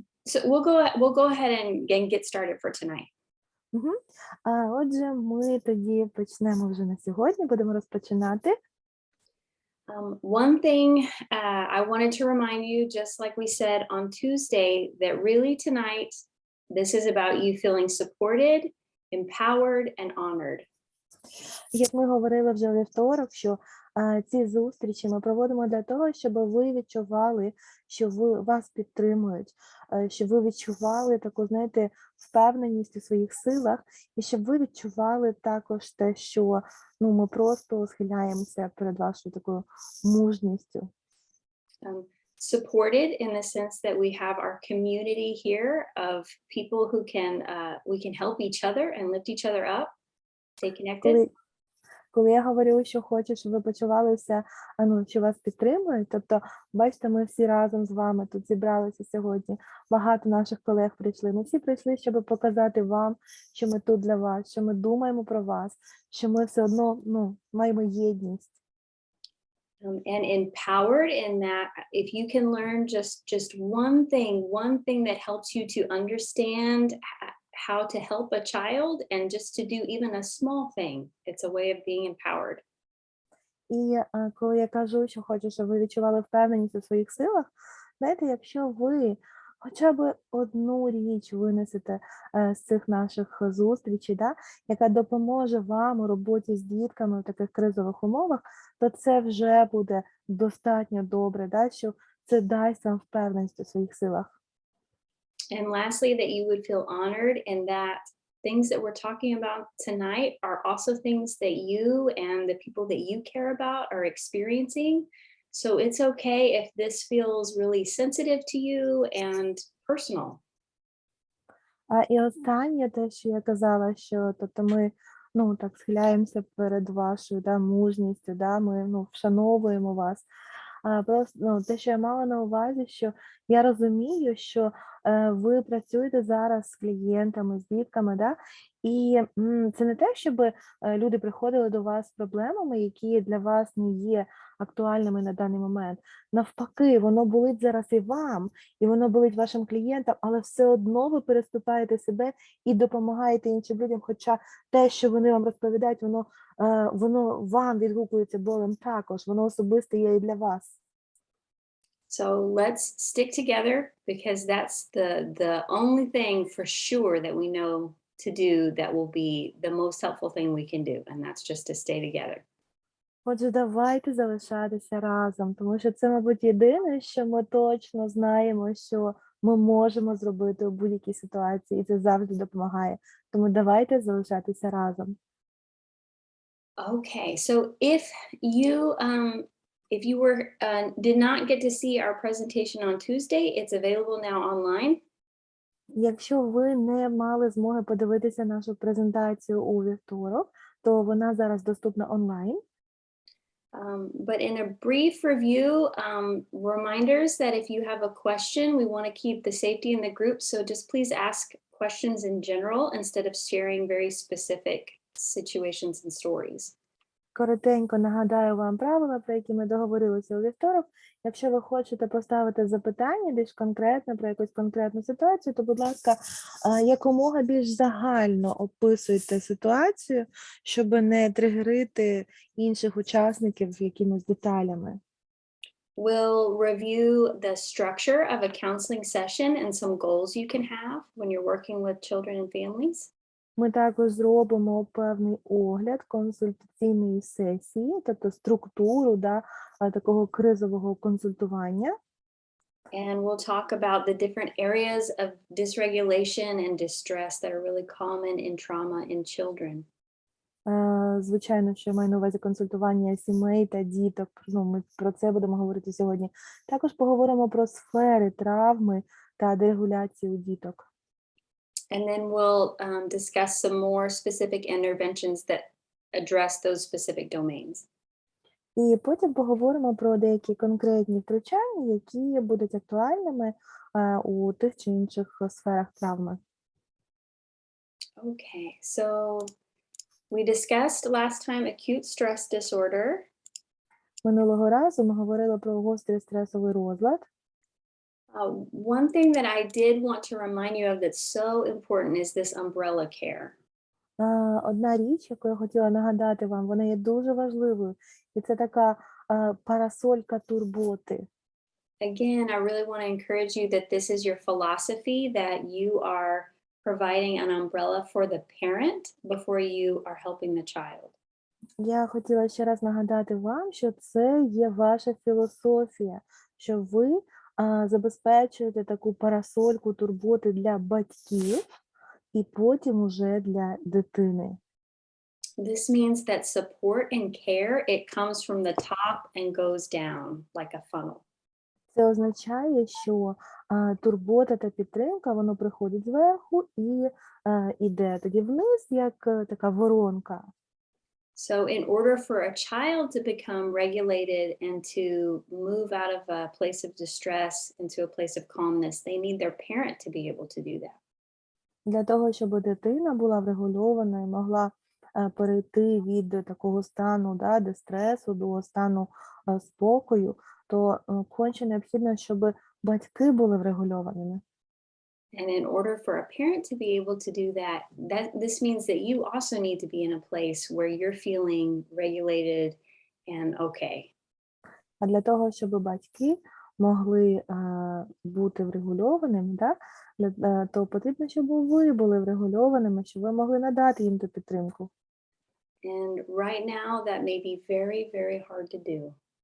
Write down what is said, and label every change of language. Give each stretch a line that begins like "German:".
English: So we'll go ahead and get started for tonight.
Ukrainian: Отже, ми тоді почнемо вже на сьогодні, будемо розпочинати.
English: One thing I wanted to remind you, just like we said on Tuesday, that really tonight, this is about you feeling supported, empowered, and honored.
Ukrainian: Як ми говорили вже у вівторок, що ці зустрічі ми проводимо для того, щоб ви відчували, що вас підтримують, щоб ви відчували таку, знаєте, впевненість у своїх силах, і щоб ви відчували також те, що ми просто схиляємося перед вашою такою мужністю.
English: Supported in the sense that we have our community here of people who we can help each other and lift each other up, stay connected.
Ukrainian: коли я говорю, що хочу, щоб ви почувалися, що вас підтримують, тобто, бачите, ми всі разом з вами тут зібралися сьогодні. Багато наших колег прийшли. Ми всі прийшли, щоб показати вам, що ми тут для вас, що ми думаємо про вас, що ми все одно маємо єдність.
English: And empowered in that if you can learn just one thing that helps you to understand how to help a child and just to do even a small thing, it's a way of being empowered.
Ukrainian: І коли я кажу, що хочу, щоб ви відчували впевненість у своїх силах, знаєте, якщо ви хоча б одну річ винесете з цих наших зустрічей, яка допоможе вам у роботі з дітками в таких кризових умовах, то це вже буде достатньо добре, що це дасть вам впевненість у своїх силах.
English: And lastly, that you would feel honored and that things that we're talking about tonight are also things that you and the people that you care about are experiencing. So it's okay if this feels really sensitive to you and personal.
Ukrainian: І останнє, те, що я казала, що тобто ми так схиляємося перед вашою мужністю, ми вшановуємо вас. Просто те, що я мала на увазі, що я розумію, що ви працюєте зараз з клієнтами, з дітками, і це не те, щоб люди приходили до вас з проблемами, які для вас не є актуальними на даний момент. Навпаки, воно болить зараз і вам, і воно болить вашим клієнтам, але все одно ви переступаєте себе і допомагаєте іншим людям, хоча те, що вони вам розповідають, воно вам відгукується болем також, воно особисто є і для вас.
English: So let's stick together because that's the only thing for sure that we know to do that will be the most helpful thing we can do, and that's just to stay together.
Ukrainian: Отже, давайте залишатися разом, тому що це, мабуть, єдине, що ми точно знаємо, що ми можемо зробити у будь-якій ситуації, і це завжди допомагає. Тому давайте залишатися разом.
English: Okay, so if you did not get to see our presentation on Tuesday, it's available now online.
Ukrainian: Якщо ви не мали змоги подивитися нашу презентацію у вівторок, то вона зараз доступна онлайн.
English: But in a brief review, reminders that if you have a question, we want to keep the safety in the group. So just please ask questions in general instead of sharing very specific situations and stories.
Ukrainian: Коротенько нагадаю вам правила, про які ми договорилися у вівторок. Якщо ви хочете поставити запитання більш конкретно про якусь конкретну ситуацію, то, будь ласка, якомога більш загально описуйте ситуацію, щоб не тригерити інших учасників якимись деталями.
English: We'll review the structure of a counseling session and some goals you can have when you're working with children and families.
Ukrainian: Ми також зробимо певний огляд консультаційної сесії, тобто структуру такого кризового консультування.
English: And we'll talk about the different areas of dysregulation and distress that are really common in trauma in children.
Ukrainian: Звичайно, що я маю на увазі консультування сімей та діток. Ми про це будемо говорити сьогодні. Також поговоримо про сфери травми та дерегуляції у діток.
English: And then we'll discuss some more specific interventions that address those specific domains.
Ukrainian: І потім поговоримо про деякі конкретні втручання, які будуть актуальними у тих чи інших сферах травми.
English: Okay, so we discussed last time acute stress disorder.
Ukrainian: Минулого разу ми говорили про гострий стресовий розлад.
English: One thing that I did want to remind you of that's so important is this umbrella care.
Ukrainian: Одна річ, яку я хотіла нагадати вам, вона є дуже важливою, і це така парасолька турботи.
English: Again, I really want to encourage you that this is your philosophy, that you are providing an umbrella for the parent before you are helping the child.
Ukrainian: Я хотіла ще раз нагадати вам, що це є ваша філософія, що ви забезпечуєте таку парасольку турботи для батьків і потім уже для дитини.
English: This means that support and care, it comes from the top and goes down like a funnel.
Ukrainian: Це означає, що турбота та підтримка, воно приходить зверху і іде тоді вниз, як така воронка.
English: So, in order for a child to become regulated and to move out of a place of distress into a place of calmness, they need their parent to be able to do that.
Ukrainian: Для того, щоб дитина була врегульована і могла перейти від такого стану, да, дистресу до стану спокою, то конче необхідно, щоб батьки були врегульованими.
English: And in order for a parent to be able to do that, this means that you also need to be in a place where you're feeling regulated and okay.
Ukrainian: А для того, щоб батьки могли бути врегульованими, да, то потрібно, щоб ви були врегульованими, щоб ви могли надати їм ту підтримку.
English: And right now, that may be very, very hard to do.